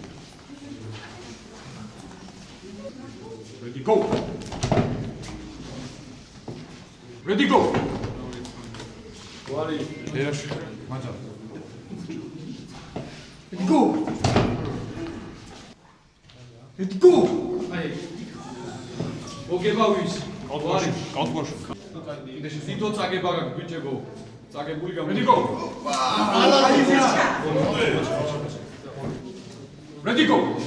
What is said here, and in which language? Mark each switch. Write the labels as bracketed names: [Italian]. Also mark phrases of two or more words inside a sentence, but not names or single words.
[English] Ready go. Ready go. Wari. Perashvili. Ready go. Ready go. [Georgian] მოგება ვის? კავთვაში. თითო წაგება გაქვს ბიჭებო. წაგებული გამო. [English] Ready go. Ready go.